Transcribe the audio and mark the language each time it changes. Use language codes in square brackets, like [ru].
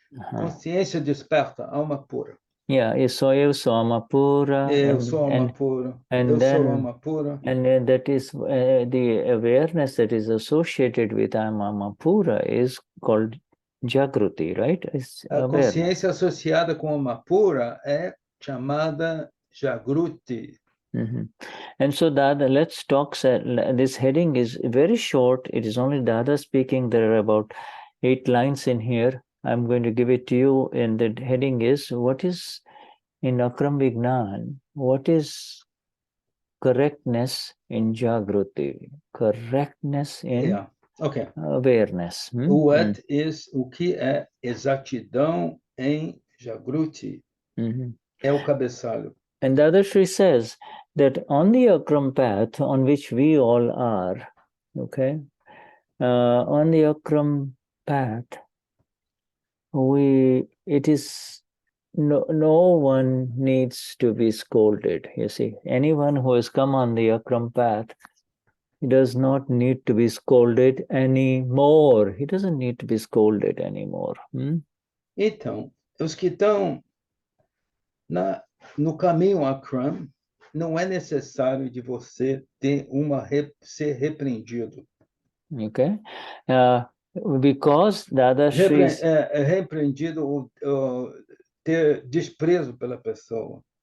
[pt] Consciência desperta, alma pura. Yeah, eu sou alma pura. Eu sou alma pura. [en] And then that is the awareness that is associated with [pt] alma pura [en] is called Jagruti, right? [pt] A consciência associada com alma pura é chamada Jagruti. [en] And so Dada, let's talk. This heading is very short. It is only Dada speaking. There are about 8 lines in here. I'm going to give it to you. And the heading is, what is, in Akram Vignan, what is correctness in Jagruti? Correctness in awareness. What is, [pt] o que é exatidão em Jagruti? É o cabeçalho. [en] And Dadashri says that on the Akram path on which we all are, okay, on the Akram path, it is no one needs to be scolded. You see, anyone who has come on the Akram path, he does not need to be scolded anymore. He doesn't need to be scolded anymore. [pt] Então, os que estão no caminho Akram, não é necessário de você ser repreendido. [en] Okay, because Dadashri [pt] repreendido ou ter desprezo pela pessoa.